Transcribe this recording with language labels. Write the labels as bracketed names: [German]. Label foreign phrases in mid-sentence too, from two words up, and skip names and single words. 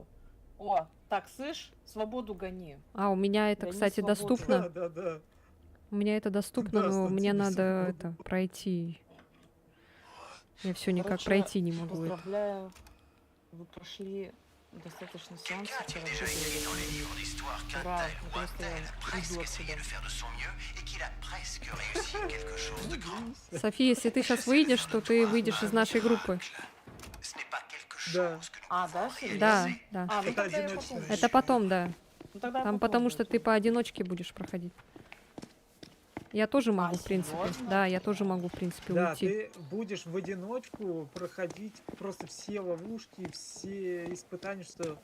[Russian] О, так, слышь, свободу гони. А, у меня это, Гони кстати, свободу. доступно. Да. У меня это доступно, Да, но что мне тебе надо свободу. это пройти. Я все никак Короче, пройти не могу это. Поздравляю, вы прошли достаточно сеансов. [French] A-t-il déjà écrit dans les livres d'histoire qu'un [Russian] Ура, [French] tel ou un [Russian] наконец-то [French] tel [Russian] я [French] presque [Russian] уйду [French] essayé [Russian] отсюда. [French] de faire de son mieux et qu'il a presque réussi quelque chose de grand. [Russian] София, если ты сейчас выйдешь, то ты выйдешь из нашей группы. [French] Ce n'est pas quelque [Russian] Да. [French] chose que nous [Russian] А, да, серьезно? Да, да. А, ну Это тогда я одиночная. потом. Это потом, да. Ну, тогда я Там потом потому что ты зайду. поодиночке будешь проходить. Я тоже могу, в принципе. серьезно? Да, я тоже могу, в принципе, Да, уйти. ты будешь в одиночку проходить просто все ловушки, все испытания, что